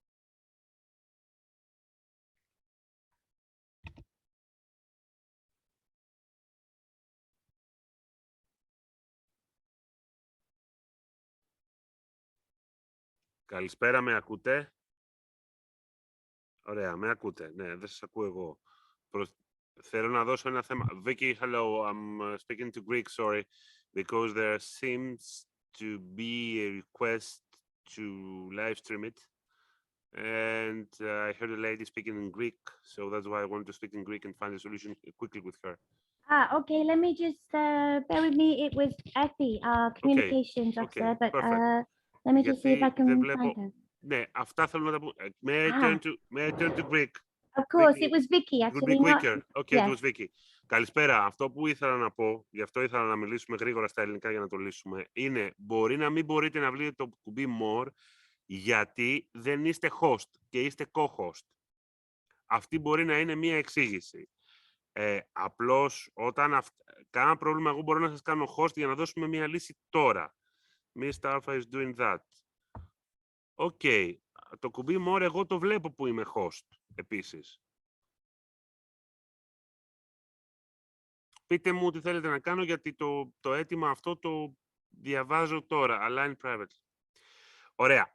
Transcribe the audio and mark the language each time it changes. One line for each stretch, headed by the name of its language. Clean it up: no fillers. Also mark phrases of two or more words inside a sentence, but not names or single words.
Greek: Καλησπέρα, με ακούτε? Ωραία, με ακούτε. Ναι, δεν σας ακούω εγώ. Θέλω να δώσω ένα θέμα.
English: Vicky, hello, I'm speaking to Greek, sorry, because there seems to be a request to live stream it. And I heard a lady speaking in Greek, so that's why I wanted to speak in Greek and find a solution quickly with her. Okay, let me just bear with me. It was Effie, our communications officer, but let me just see if I can find her.
Greek: Ναι, αυτά θέλω να τα πω.
English: May I turn to Greek? Of course, it was Vicky, It actually. would be quicker. Okay, Yes. it was Vicky.
Greek: Καλησπέρα. Αυτό που ήθελα να πω, γι' αυτό ήθελα να μιλήσουμε γρήγορα στα ελληνικά για να το λύσουμε, είναι μπορεί να μην μπορείτε να βρείτε το κουμπί More, γιατί δεν είστε host και είστε co-host. Αυτή μπορεί να είναι μία εξήγηση. Απλώς, όταν κάνα πρόβλημα, εγώ μπορώ να σας κάνω host για να δώσουμε μία λύση τώρα.
English: Mr. Alpha is doing that. Okay.
Greek: Το κουμπί More εγώ το βλέπω που είμαι host επίσης. Πείτε μου τι θέλετε να κάνω, γιατί το αίτημα αυτό το διαβάζω τώρα.
English: Align privately. Ωραία.